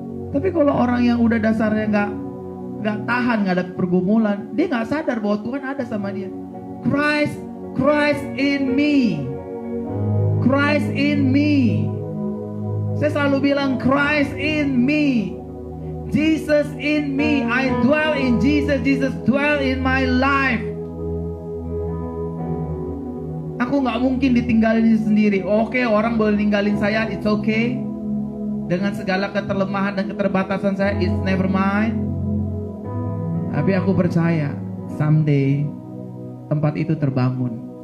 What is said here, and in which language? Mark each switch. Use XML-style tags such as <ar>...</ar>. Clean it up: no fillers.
<id>Tapi kalau orang yang udah dasarnya nggak tahan, nggak ada pergumulan, dia nggak sadar bahwa Tuhan ada sama dia.</id> <en>Christ in me, Christ in me.</en> <id>Saya selalu bilang</id> <en>Christ in me, Jesus in me. I dwell in Jesus, Jesus dwell in my life.</en> <id>Aku nggak mungkin ditinggalin sendiri. Oke, orang boleh ninggalin saya,</id> <en>it's okay.</en> <id>Dengan segala keterlemahan dan keterbatasan saya,</id> <en>it's never mind.</en> <id>Tapi aku percaya someday tempat itu terbangun.</id>